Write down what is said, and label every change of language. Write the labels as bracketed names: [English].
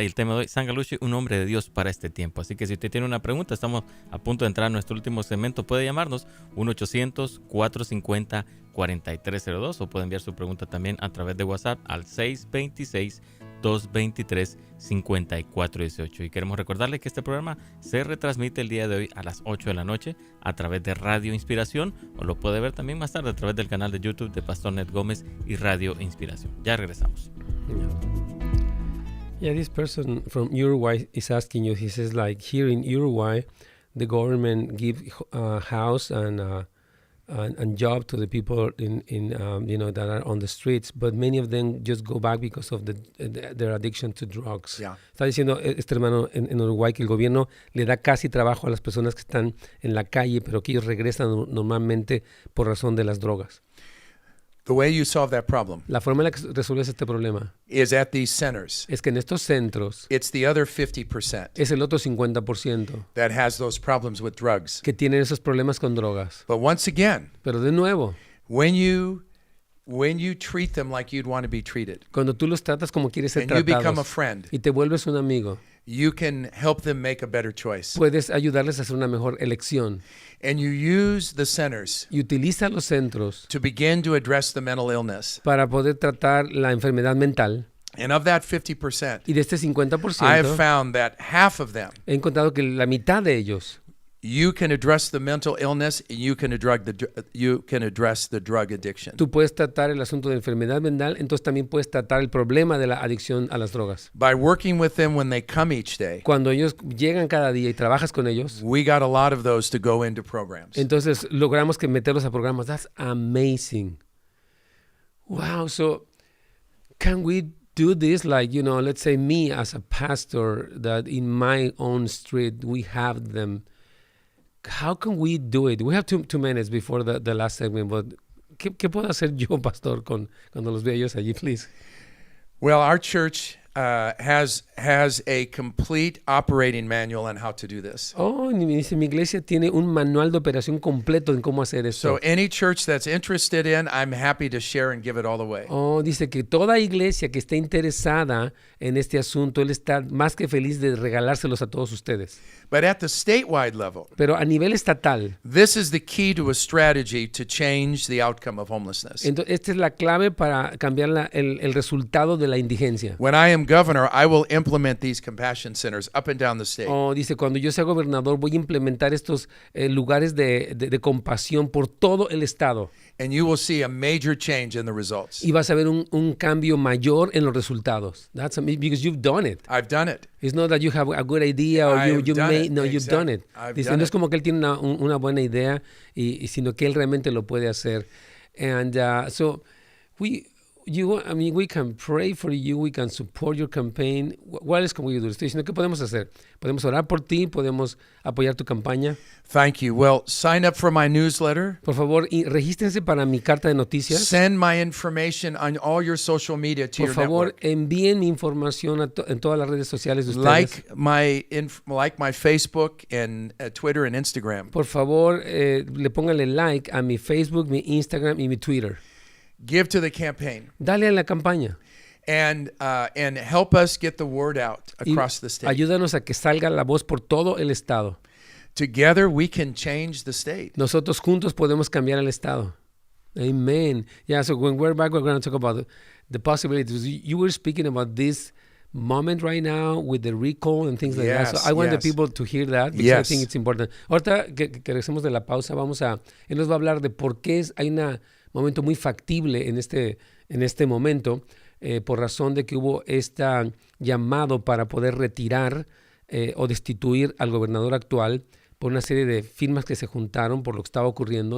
[Spanish] Y el tema de hoy, Gallucci, un hombre de Dios para este tiempo. Así que si usted tiene una pregunta, estamos a punto de entrar a nuestro último segmento, puede llamarnos 1-800-450-4302 o puede enviar su pregunta también a través de WhatsApp al 626-223-5418. Y queremos recordarle que este programa se retransmite el día de hoy a las 8 de la noche a través de Radio Inspiración, o lo puede ver también más tarde a través del canal de YouTube de Pastor Ned Gómez y Radio Inspiración. Ya regresamos. [English] Yeah, this person from Uruguay is asking you, he says, like, here in Uruguay, the government give house and job to the people that are on the streets, but many of them just go back because of their addiction to drugs. Yeah. [Spanish] Está diciendo este hermano en Uruguay que el gobierno le da casi trabajo a las personas que están en la calle, pero que ellos regresan normalmente por razón de las drogas. [English] The way you solve that problem [Spanish] La forma en la que resuelves este problema [English] is at these centers. [Spanish] es que en estos centros [English] It's the other 50% [Spanish] es el otro 50% [English] that has those problems with drugs. [Spanish] que tienen esos problemas con drogas. [English] But once again, [Spanish] Pero de nuevo, [English] when you treat them like you'd want to be treated, [Spanish] cuando tú los tratas como quieres ser [English] and you become a [Spanish] tratados [English] friend, [Spanish] y te vuelves un amigo, [English] you can help them make a better choice. [Spanish] puedes ayudarles a hacer una mejor elección. [English] And you use the centers [Spanish] Y utiliza los centros [English] to begin to address the mental illness. [Spanish] para poder tratar la enfermedad mental. [English] And of that 50%, [Spanish] Y de este [English] I have [Spanish] 50%, [English] found that half of them, [Spanish] he encontrado que la mitad de ellos [English] you can address the mental illness and you can address the drug addiction. [Spanish] tú puedes tratar el asunto de enfermedad mental, entonces también puedes tratar el problema de la adicción a las drogas. [English] By working with them when they come each day, [Spanish] Cuando ellos llegan cada día y trabajas con ellos, [English] we got a lot of those to go into programs. [Spanish] entonces logramos que meterlos a programas. [English] That's amazing. Wow, so can we do this like, let's say me as a pastor, that in my own street we have them. How can we do it? We have two minutes before the last segment, but [Spanish] ¿qué puedo hacer yo, pastor, cuando los veo ellos allí, [English] please? Well, our church has a complete operating manual on how to do this. [Spanish] Oh, mi iglesia tiene un manual de operación completo en cómo hacer esto. [English] So any church that's interested in, I'm happy to share and give it all away. [Spanish] Oh, dice que toda iglesia que esté interesada en este asunto, él está más que feliz de regalárselos a todos ustedes. [English] But at the statewide level, [Spanish] Pero a nivel estatal, [English] this is the key to a strategy to change the outcome of homelessness. [Spanish] entonces esta es la clave para cambiar el resultado de la indigencia. [English] When I am governor, I will implement these compassion centers up and down the state. [Spanish] Oh, dice, cuando yo sea gobernador voy a implementar estos lugares de compasión por todo el estado. [English] And you will see a major change in the results. [Spanish] Y vas a ver un cambio mayor en los resultados. [English] That's amazing, because you've done it. I've done it. It's not that you have a good idea or I've you done may, it. no, you've done it. I've [Spanish] Dice, [English] done [Spanish] no es [English] it. [Spanish] como que él tiene una buena idea, sino que él realmente lo puede hacer. [English] And so we can pray for you, we can support your campaign. What else can we do? [Spanish] Estoy diciendo, ¿qué podemos hacer? Podemos orar por ti, podemos apoyar tu campaña. [English] Thank you. Well, sign up for my newsletter. [Spanish] Por favor, regístrense para mi carta de noticias. [English] Send my information on all your social media to [Spanish] Por favor, [English] network. [Spanish] envíen mi información en todas las redes sociales de ustedes. [English] Like my Facebook and Twitter and Instagram. [Spanish] Por favor, le pónganle like a mi Facebook, mi Instagram y mi Twitter. [English] Give to the campaign. [Spanish] Dale a la campaña. [English] And help us get the word out across the state. [Spanish] Ayúdanos a que salga la voz por todo el estado. [English] Together we can change the state. [Spanish] Nosotros juntos podemos cambiar el estado. [English] Amen. Yeah, so when we're back, we're going to talk about the possibilities. You were speaking about this moment right now with the recall and things like that. So I want the people to hear that because I think it's important. [Spanish] Ahorita que regresemos de la pausa, él nos va a hablar de por qué hay un momento muy factible en este momento, por razón de que hubo este llamado para poder retirar o destituir al gobernador actual por una serie de firmas que se juntaron por lo que estaba ocurriendo.